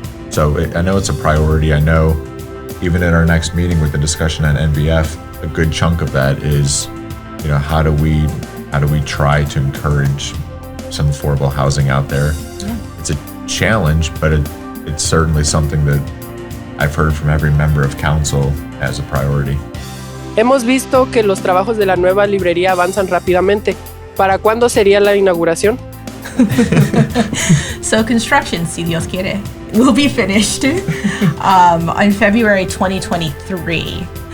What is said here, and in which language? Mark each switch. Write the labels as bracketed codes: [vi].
[en] So I know it's a priority. I know even in our next meeting with the discussion on NVF, a good chunk of that is, how do we try to encourage some affordable housing out there? Yeah. It's a challenge, but it's certainly something that I've heard from every member of council as a priority. [es] Hemos visto que los trabajos de la nueva librería avanzan rápidamente. ¿Para cuándo sería la inauguración? [en] So construction, [es] si Dios quiere, [en] will be finished in February 2023.